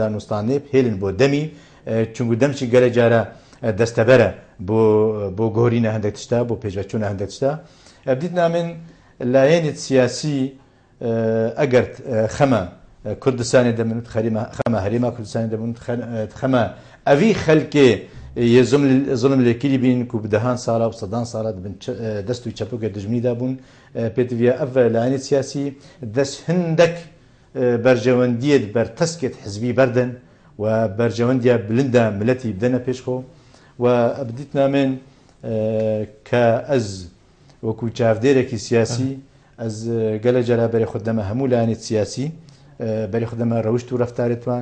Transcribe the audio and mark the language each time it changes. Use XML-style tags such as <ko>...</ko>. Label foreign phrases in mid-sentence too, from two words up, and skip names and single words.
<ku>danûstanê pêlin bo demî çunku dem jî gelek cara destebere bo gorîna hindek tişta bo pêşveçûna hindek tişta dîtna min layênê siyasî eger xema Kurdistanê de min xema herêma Kurdistanê de min xema evî xelkê yê zulm lêkirî bîn ku bi dehan sala û sedan sala dibin dest û çepokê dijminî dabûn pêtiviya ev layênê siyasî dest hindek بەرژەوەندیت بەرتەسکێت حزبی بەردن و بەرژەوەندیە بلندە ملەتی بدەنە پێشخۆ و بدیت نامێن کە ئەز وەکو چاودێرێکی سیاسی ئەز گەلە جارا بەرێ خوددەمە هەموو لایەنێت سیاسی بەرێ خوددەمە ڕەوشت و ڕەفتارێتوان</ku>